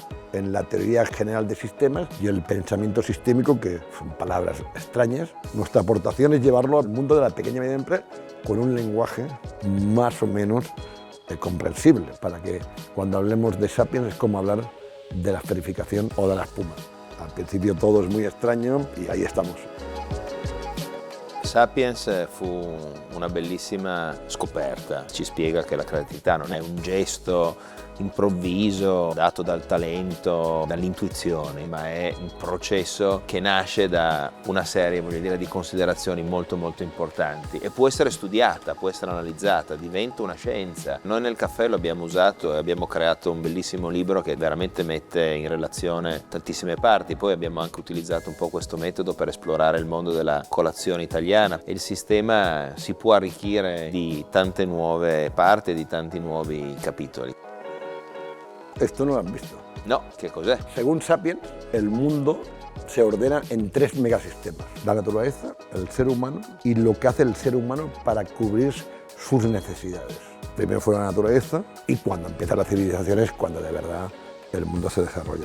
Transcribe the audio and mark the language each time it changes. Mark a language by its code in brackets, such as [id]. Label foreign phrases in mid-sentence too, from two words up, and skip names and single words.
[es] En la teoría general de sistemas y el pensamiento sistémico, que son palabras extrañas. Nuestra aportación es llevarlo al mundo de la pequeña y media empresa con un lenguaje más o menos comprensible, para que cuando hablemos de Sapiens es como hablar de la esferificación o de la espuma. Al principio todo es muy extraño y ahí estamos. [it] Sapiens fu una bellissima scoperta, ci spiega che la creatività non è un gesto improvviso dato dal talento, dall'intuizione, ma è un processo che nasce da una serie, voglio dire, di considerazioni molto importanti e può essere studiata, può essere analizzata, diventa una scienza. Noi nel caffè lo abbiamo usato e abbiamo creato un bellissimo libro che veramente mette in relazione tantissime parti. Poi abbiamo anche utilizzato un po' questo metodo per esplorare il mondo della colazione italiana e il sistema si può arricchire di tante nuove parti e di tanti nuovi capitoli. [es] Esto no lo has visto. No, ¿qué cosa es? Según Sapiens, el mundo se ordena en 3 megasistemas. La naturaleza, el ser humano y lo que hace el ser humano para cubrir sus necesidades. Primero fue la naturaleza y cuando empieza la civilización es cuando de verdad el mundo se desarrolla.